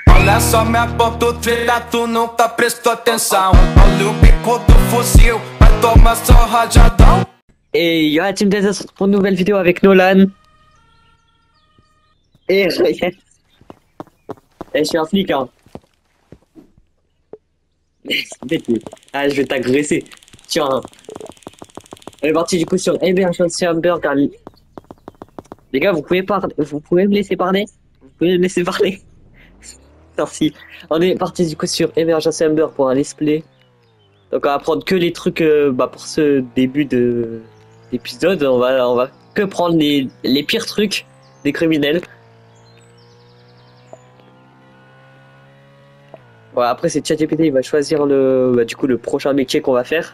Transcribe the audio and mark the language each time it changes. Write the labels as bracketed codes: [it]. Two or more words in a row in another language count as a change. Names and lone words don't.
[pt] Olha só minha ponta treta, tu nunca prestou atenção. Olha o bico do fuzil, vai tomar só rajadão. [fr] Et yo la team Desert pour une nouvelle vidéo avec Nolan. Et je suis un flic hein. Ah je vais t'agresser. Tiens. On est parti du coup sur Hamburger. Les gars vous pouvez me laisser parler. Vous pouvez me laisser parler. Merci. On est parti du coup sur Emergency Amber pour un [en] let's play. [fr] Donc on va prendre que les trucs pour ce début d'épisode. On va que prendre les pires trucs des criminels. Voilà, après c'est ChatGPT, il va choisir du coup le prochain métier qu'on va faire.